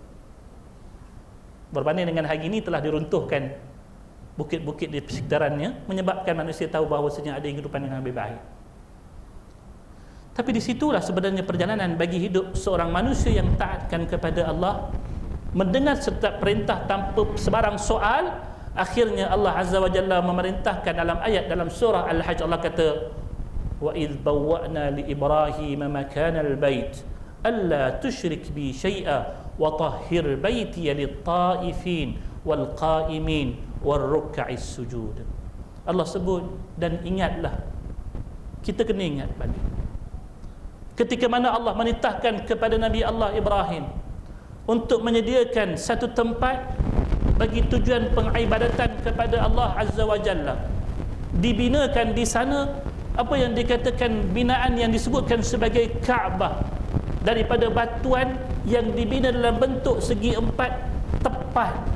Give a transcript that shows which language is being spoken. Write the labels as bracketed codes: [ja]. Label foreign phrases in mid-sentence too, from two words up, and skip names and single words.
[ms] Berbanding dengan hari ini telah diruntuhkan bukit-bukit di sekitarannya, menyebabkan manusia tahu bahawasanya ada kehidupan yang lebih baik. Tapi disitulah sebenarnya perjalanan bagi hidup seorang manusia yang taatkan kepada Allah, mendengar setiap perintah tanpa sebarang soal. Akhirnya Allah [ar] عز وجل [ms] memerintahkan dalam ayat dalam surah Al-Hajj, Allah kata, [ar] وإذ بوأنا لإبراهيم مكان البيت ألا تشرك بي شيئا وطهر بيتي للطائفين والقائمين والركع السجود. [ms] Allah sebut, dan ingatlah, kita kena ingat balik ketika mana Allah menitahkan kepada Nabi Allah Ibrahim untuk menyediakan satu tempat bagi tujuan pengibadatan kepada Allah [ar] عز وجل. [ms] Dibinakan di sana apa yang dikatakan binaan yang disebutkan sebagai Kaabah, daripada batuan yang dibina dalam bentuk segi empat tepat.